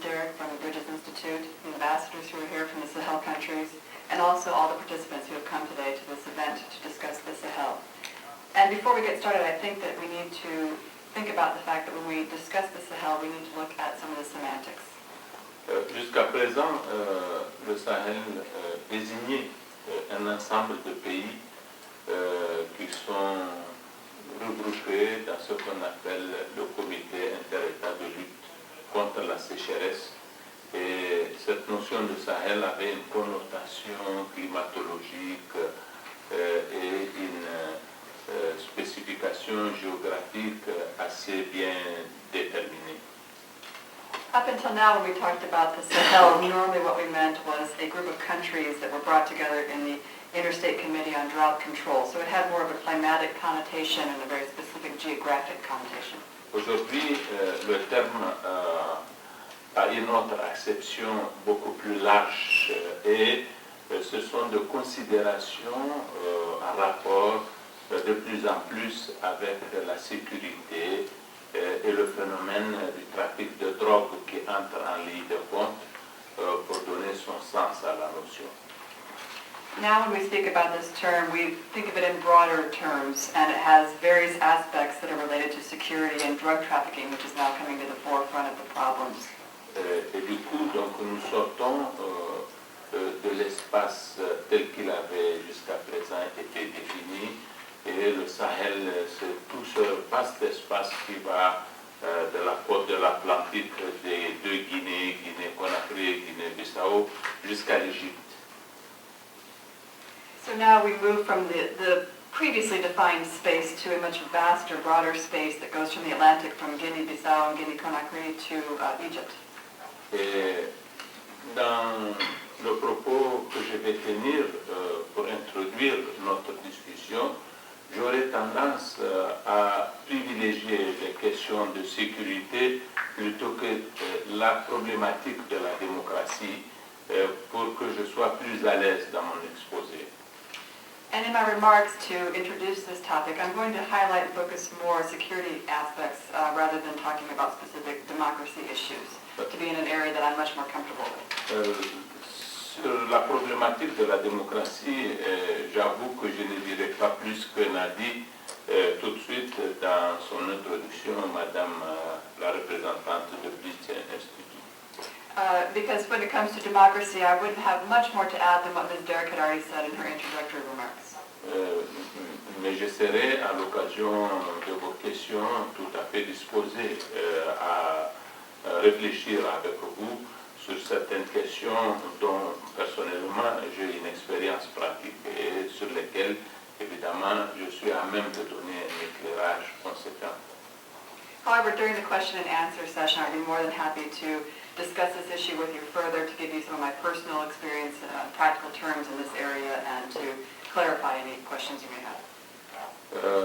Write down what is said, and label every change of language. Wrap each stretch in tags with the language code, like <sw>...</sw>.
<en>Derrick from the Bridges Institute, the ambassadors who are here from the Sahel countries, and also all the participants who have come today to this event to discuss the Sahel. And before we get started, I think that we need to think about the fact that when we discuss the Sahel, we need to look at some of the semantics.</en> <fr>Jusqu'à présent, le Sahel désignait un ensemble de pays qui sont regroupés dans ce qu'on appelle le comité inter-État de lutte contre la sécheresse. Et cette notion de Sahel avait une connotation climatologique et une spécification géographique assez bien déterminée.</fr> <en>Up until now, when we talked about the Sahel, normally what we meant was a group of countries that were brought together in the Interstate Committee on Drought Control. So it had more of a climatic connotation and a very specific geographic connotation.</en> <fr>Aujourd'hui, le terme a une autre acception beaucoup plus large et ce sont des considérations en rapport de plus en plus avec la sécurité et le phénomène du trafic de drogue qui entre en ligne de compte pour donner son sens à la notion.</fr> <en>Now when we speak about this term, we think of it in broader terms, and it has various aspects that are related to security and drug trafficking, which is now coming to the forefront of the problems.</en> <fr>Et du coup, donc, nous sortons de l'espace tel qu'il avait jusqu'à présent été défini, et le Sahel, c'est tout ce vaste espace qui va de la côte de l'Atlantique, des deux Guinées, Guinée-Conakry, Guinée-Bissau, jusqu'à l'Égypte.</fr> <en>So now we move from the previously defined space to a much vaster, broader space that goes from the Atlantic, from Guinea-Bissau and Guinea-Conakry to Egypt.</en> <fr>Et dans le propos que je vais tenir pour introduire notre discussion, j'aurais tendance à privilégier les questions de sécurité plutôt que la problématique de la démocratie pour que je sois plus à l'aise dans mon exposé.</fr> <en>And in my remarks to introduce this topic, I'm going to highlight and focus more security aspects rather than talking about specific democracy issues, to be in an area that I'm much more comfortable with.</en> <fr>Sur la problématique de la démocratie, j'avoue que je ne dirai pas plus que n'a dit tout de suite dans son introduction Madame la représentante de British Institute.</fr> <en>because when it comes to democracy, I wouldn't have much more to add than what Ms. Derrick had already said in her introductory remarks.</en> <fr>Mais je serai à l'occasion de vos questions tout à fait disposé à réfléchir avec vous sur certaines questions dont personnellement j'ai une expérience pratique et sur lesquelles évidemment je suis à même de donner un éclairage conséquent.</fr> <en>However, during the question and answer session, I'd be more than happy to discuss this issue with you further, to give you some of my personal experience, practical terms in this area, and to clarify any questions you may have.</en>